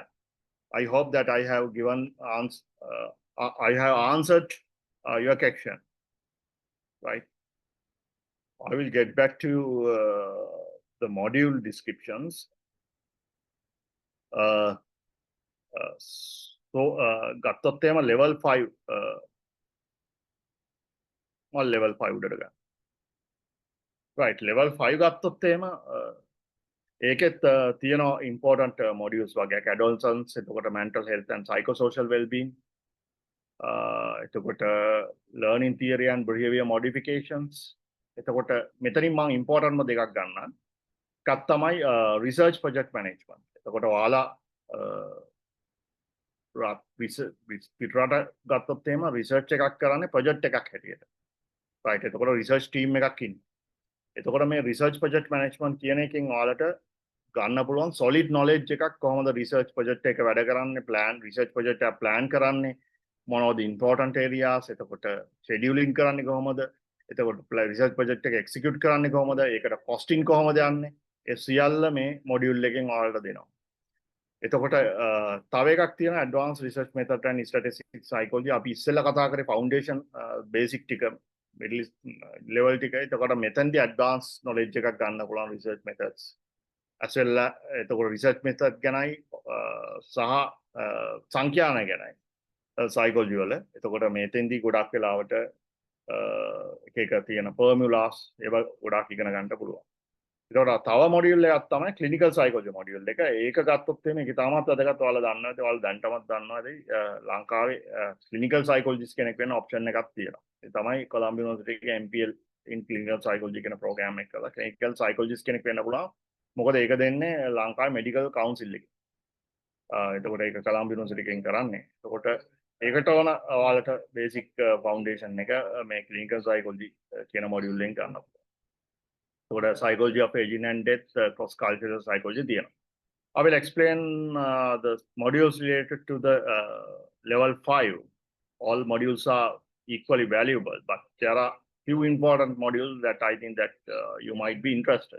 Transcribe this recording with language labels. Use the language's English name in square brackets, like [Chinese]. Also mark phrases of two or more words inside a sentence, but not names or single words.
[English] I hope that I have answered your question, right? I will get back to the module descriptions. [Sinhala] So ගත්තොත් එහෙම level 5 level 5 උඩට ගන්න. [English] right, level 5 [Sinhala] ගත්තොත් එහෙම ඒකෙත් තියෙනවා [English] important modules [Sinhala] වගේ [English] adolescence, [Sinhala] එතකොට [English] mental health and psychosocial well-being, [Sinhala] එතකොට [English] learning theory and behavior modifications, [Sinhala] එතකොට මෙතනින් මම important ම දෙකක් ගන්නම්. එකක් තමයි [English] research project management. [Sinhala] එතකොට ඔයාලා පිටරට ගත්තොත් එහෙම research එකක් කරන්නේ project එකක් හැටියට. right, එතකොට [English] research team [Sinhala] එකක් ඉන්නේ. එතකොට මේ [English] research project management [Sinhala] කියන එකෙන් ඔයාලට ගන්න පුළුවන් [English] solid knowledge [Sinhala] එකක් කොහොමද [English] research project [Sinhala] එක වැඩ කරන්නේ, [English] research project [Sinhala] එක plan කරන්නේ, මොනවද [English] important areas, [Sinhala] එතකොට scheduling කරන්නේ කොහොමද, එතකොට [English] research project [Sinhala] එක execute කරන්නේ කොහොමද, ඒකට costing කොහොමද යන්නේ, ඒ සියල්ල මේ module එකෙන් ඔයාලට දෙනවා. එතකොට තව එකක් තියෙනවා [English] advanced research method and statistics psychology. [Sinhala] අපි ඉස්සෙල්ලා කතා කරේ [English] foundation basic [Sinhala] ටික [English] middle level [Sinhala] ටික. එතකොට මෙතනදී [English] advanced knowledge [Sinhala] එකක් ගන්න පුළුවන් [English] research methods. as well [Sinhala] එතකොට [English] research method [Sinhala] ගැනයි සහ සංඛ්‍යාන ගැනයි psychology වල. එතකොට මෙතෙන්දී ගොඩක් වෙලාවට එක තියෙන formulas ඒවා ගොඩක් ඉගෙන ගන්න පුළුවන්. ඒකට තව මොඩියුල් එකක් තමයි [English] clinical psychology module [Sinhala] එක. ඒක ගත්තොත් එimhe ඒක තාමත් වැදගත්. ඔයාලා දන්නවද? ඔයාලා දැන්ටමත් දන්නවද? ලංකාවේ [English] clinical psychologist [Sinhala] කෙනෙක් වෙන්න ඔප්ෂන් එකක් තියෙනවා. ඒ තමයි කොලම්බියා යුනිවර්සිටි එකේ [English] MPL in clinical psychology [Sinhala] කියන ප්‍රෝග්‍රෑම් එක කරලා [English] clinical psychologist [Sinhala] කෙනෙක් වෙන්න පුළුවන්. මොකද ඒක දෙන්නේ ලංකාවේ [English] medical council [Sinhala] එකේ. එතකොට ඒක කොලම්බියා යුනිවර්සිටි එකෙන් කරන්නේ. එතකොට ඒකට ඕන ඔයාලට [English] basic foundation [Sinhala] එක මේ [English] clinical psychology [Sinhala] කියන මොඩියුල් එකෙන් ගන්න පුළුවන්. [English] So psychology of aging and death, cross-cultural psychology. I will explain the modules related to the level 5. All modules are equally valuable, but there are few important modules that I think that you might be interested.